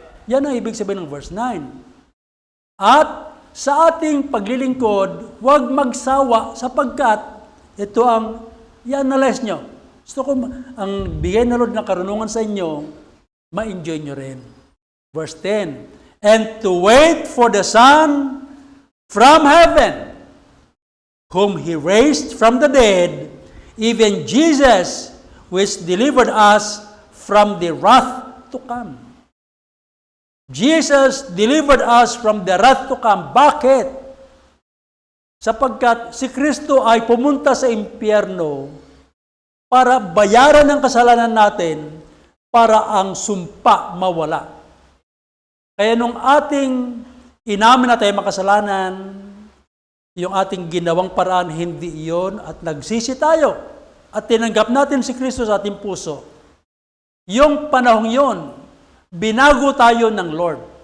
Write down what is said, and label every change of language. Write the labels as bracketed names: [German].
[Filipino] Yan ang ibig sabihin ng verse 9. At sa ating paglilingkod, huwag magsawa sapagkat ito ang i-analyze nyo. Gusto ko, ang bigay na Lord na karunungan sa inyo, ma-enjoy nyo rin. Verse 10. [English] And to wait for the Son from heaven, whom He raised from the dead, even Jesus, which delivered us from the wrath to come. Jesus delivered us from the wrath to come. [Filipino] Bakit? Sapagkat si Kristo ay pumunta sa impyerno para bayaran ang kasalanan natin, para ang sumpa mawala. Kaya nung ating inamin na tayo makasalanan, yung ating ginawang paraan, hindi iyon, at nagsisi tayo, at tinanggap natin si Kristo sa ating puso, yung panahong yon, binago tayo ng Lord.